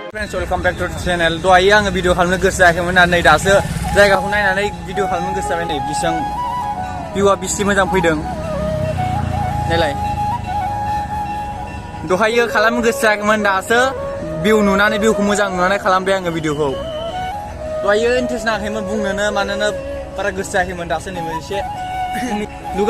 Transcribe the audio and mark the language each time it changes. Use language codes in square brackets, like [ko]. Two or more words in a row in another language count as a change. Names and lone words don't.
[en] guys, welcome back to the channel. [brx] Doi ang video खालामनो गोसो जायाखैमोन आरो नै दासो जायगाखौ नायनानै भिडिअ खालामनो गोसो जाबाय नै बिसां भिउआ बिसि मोजां फैदों नायलाय दहायो खालामनो गोसो जायाखैमोन दासो भिउ नुनानै भिउखौ मोजां नुनानै खालामबाय आङो भिडिअखौ दहायो इन्ट्रेस्ट नाङाखैमोन बुंनोनो मानोना बारा गोसो जायाखैमोन दासो नै मोनसे लुगा